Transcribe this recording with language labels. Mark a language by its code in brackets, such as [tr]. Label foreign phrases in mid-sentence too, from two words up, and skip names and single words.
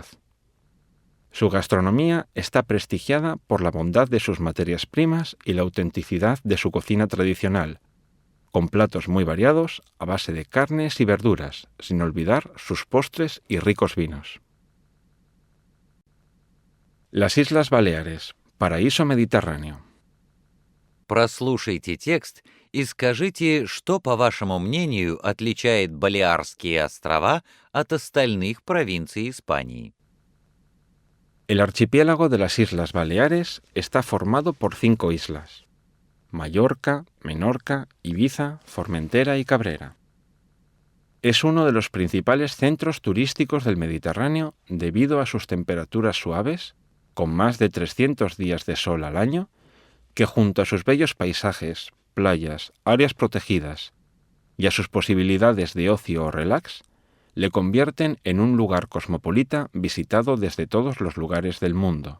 [es] Su gastronomía está prestigiada por la bondad de sus materias primas y la autenticidad de su cocina tradicional, con platos muy variados a base de carnes y verduras, sin olvidar sus postres y ricos vinos. Las Islas Baleares, paraíso mediterráneo. [ru] Прослушайте текст и скажите, что, по вашему мнению, отличает Балеарские острова от остальных провинций Испании. [es] El archipiélago de las Islas Baleares está formado por 5 islas: Mallorca, Menorca, Ibiza, Formentera y Cabrera. Es uno de los principales centros turísticos del Mediterráneo debido a sus temperaturas suaves, con más de 300 días de sol al año, que junto a sus bellos paisajes, playas, áreas protegidas y a sus posibilidades de ocio o relax, le convierten en un lugar cosmopolita visitado desde todos los lugares del mundo.